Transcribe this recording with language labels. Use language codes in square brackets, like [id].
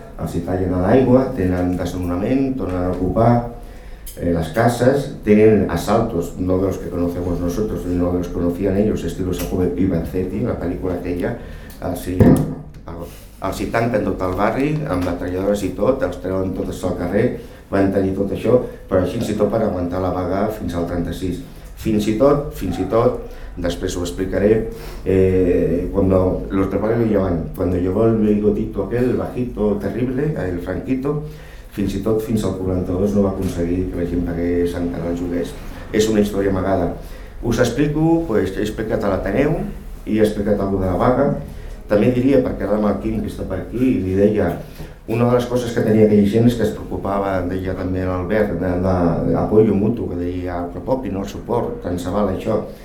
[ca] Els hi tallen a l'aigua, tenen desnonament, tornen a ocupar les cases, tenen assaltos, [es] no de los que conocemos nosotros, sino de los que conocían ellos, estilo Jacobo y Vanzetti, [ca] la pel·lícula aquella. Els hi tanquen tot el barri, amb batalladores i tot, els treuen totes al carrer, van tenir tot això, però així fins i tot per aguantar la vaga fins al 36. Fins i tot, després ho explicaré, [es] cuando los del barrio lo llevan, cuando llegó el bigotito aquel, el bajito, terrible, el franquito, [ca] fins i tot fins al 42 no va aconseguir que la gent pagués encara el lloguer. És una història amagada. Us explico, pues, he explicat a l'Ateneu i he explicat alguna cosa de la vaga. També diria, perquè ara amb el Quim, que està per aquí, li deia, una de les coses que tenia aquella gent és que es preocupava, deia també l'Albert, d'apoyo mutu, que deia el propi, no el suport, tant se val això.